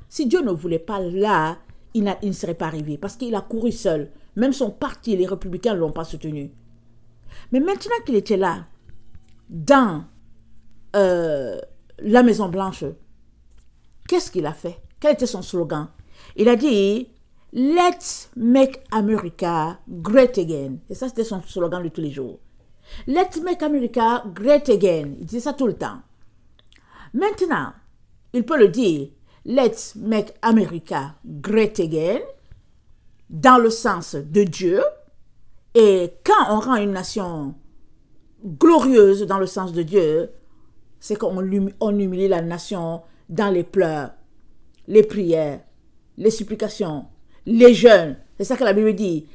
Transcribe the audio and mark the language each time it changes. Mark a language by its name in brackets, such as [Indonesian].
[French] Si Dieu ne voulait pas là, il ne serait pas arrivé. Parce qu'il a couru seul. Même son parti, les républicains ne l'ont pas soutenu. Mais maintenant qu'il était là, dans la Maison-Blanche, qu'est-ce qu'il a fait? Quel était son slogan? Il a dit... [English] Let's make America great again. [French] Et ça, c'était son slogan de tous les jours. [English] Let's make America great again. [French] Il disait ça tout le temps. Maintenant, il peut le dire. [English] Let's make America great again. [French] Dans le sens de Dieu. Et quand on rend une nation glorieuse dans le sens de Dieu, c'est qu'on humilie la nation dans les pleurs, les prières, les supplications, les jeûnes. C'est ça que la Bible dit.